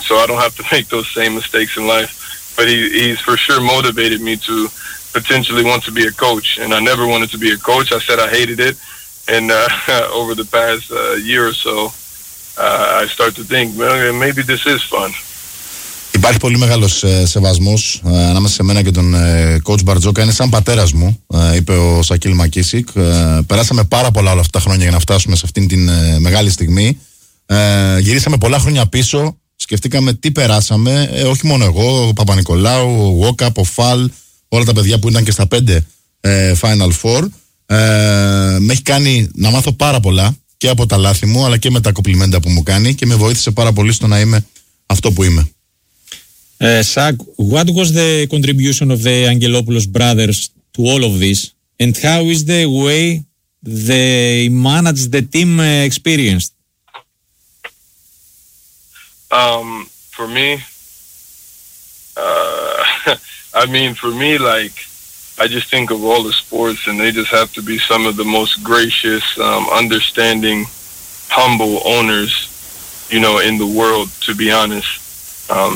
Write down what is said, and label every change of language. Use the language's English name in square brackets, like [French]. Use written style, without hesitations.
[English] So I don't have to make those same mistakes in life. But he's for sure motivated me to potentially want to be a coach. And I never wanted to be a coach. I said I hated it. And over the past year or so, I start to think, well, maybe this is fun. [Greek] Υπάρχει πολύ μεγάλος σεβασμός ανάμεσα σε μένα και τον Coach Barzoka. Είναι σαν πατέρας μου, είπε ο Σακίλ Μακίσικ. Περάσαμε πάρα πολλά όλα αυτά τα χρόνια για να φτάσουμε σε αυτήν την μεγάλη στιγμή. Γυρίσαμε πολλά χρόνια πίσω, σκεφτήκαμε τι περάσαμε. Όχι μόνο εγώ, ο Παπα-Νικολάου, ο Walkup, ο Fall, όλα τα παιδιά που ήταν και στα πέντε Final Four. Με έχει κάνει να μάθω πάρα πολλά και από τα λάθη μου, αλλά και με τα κοπλιμέντα που μου κάνει και με βοήθησε πάρα πολύ στο να είμαι αυτό που είμαι. [English] Sak, what was the contribution of the Angelopoulos brothers to all of this, and how is the way they manage the team experience? For me, I mean, for me, like, I just think of all the sports, and they just have to be some of the most gracious, understanding, humble owners, you know, in the world, to be honest.